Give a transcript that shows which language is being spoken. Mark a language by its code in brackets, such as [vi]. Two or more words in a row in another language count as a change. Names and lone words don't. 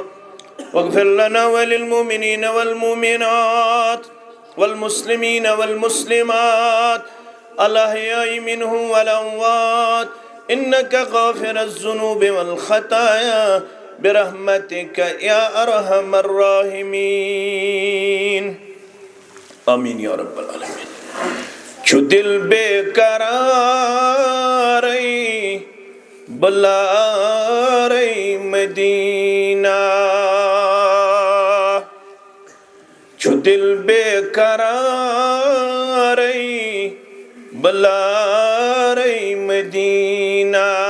[ar] واغفر لنا وللمؤمنين والمؤمنات والمسلمين والمسلمات الأحياء منهم والأموات إنك غافر الذنوب والخطايا برحمتك يا أرحم الراحمين آمين يا رب العالمين [ks] چھو دل بے قراری بلارے مدینہ چھو دل بے قراری بلارے مدینہ